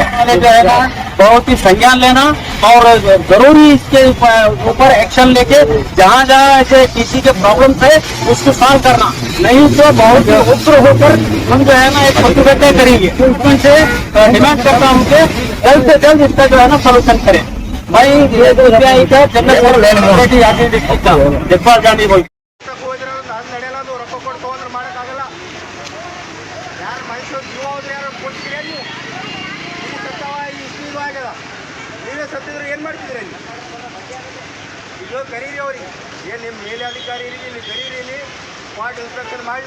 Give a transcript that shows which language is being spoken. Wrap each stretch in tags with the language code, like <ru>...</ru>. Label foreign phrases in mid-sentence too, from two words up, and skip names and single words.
<hi>वाले जो है ना बहुत ही संज्ञान लेना और जरूरी इसके ऊपर एक्शन लेके जहाँ जहाँ ऐसे किसी के प्रॉब्लम है उसको सॉल्व करना, नहीं तो बहुत ही उग्र होकर हम जो है ना एक प्रतिबद्धता करेंगे. उनसे डिमांड करता हूँ कि जल्द से जल्द इसका जो है ना सोल्यूशन करें. भाई ये जो CPI का जनरल जगपाल गांधी बोल</hi> <kn>ಸತ್ತಿದ್ರೆ ಏನ್ ಮಾಡ್ತಿದ್ರಿ? ಇಲ್ಲಿ ಕರೀರಿ ಅವ್ರಿಗೆ, ಏನ್ ನಿಮ್ಮ ಮೇಲೆ ಅಧಿಕಾರಿ ಇಲ್ಲಿ ಕರೀರಿ, ಇಲ್ಲಿ</kn> <en>spot inspection</en> <kn>ಮಾಡಲಿ.</kn>